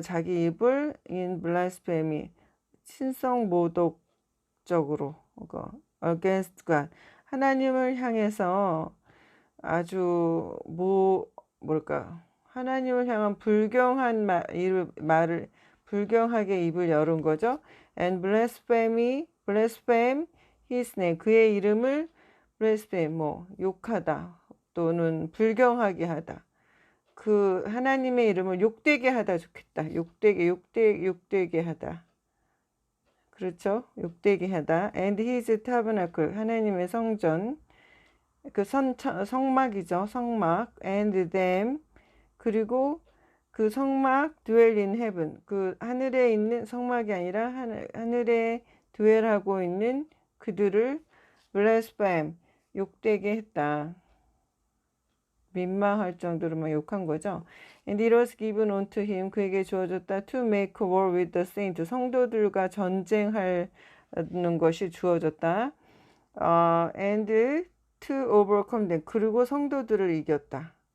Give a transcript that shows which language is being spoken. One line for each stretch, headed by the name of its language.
Korean: 자기 입을 in blasphemy 신성모독적으로
English: against God.
Korean: 하나님을 향해서 아주 뭘까 하나님을 향한 불경한 말을 불경하게 입을 열은 거죠.
English: And blaspheme his name
Korean: 그의 이름을 blaspheme 욕하다 또는 불경하게 하다. 그 하나님의 이름을 욕되게 하다 좋겠다. 욕되게 하다. 그렇죠? 욕되게 하다.
English: And his tabernacle
Korean: 하나님의 성전 그 성막이죠. 성막 and them 그리고 그 성막
English: dwell in heaven
Korean: 그 하늘에 있는 성막이 아니라 하늘에 dwell하고 있는 그들을 blaspheme 욕되게 했다. 민망할 정도로 막 욕한 거죠.
English: And it was given unto him
Korean: 그에게 주어졌다
English: to make war with the saints
Korean: 성도들과 전쟁하는 것이 주어졌다.
English: And to overcome them
Korean: 그리고 성도들을 이겼다.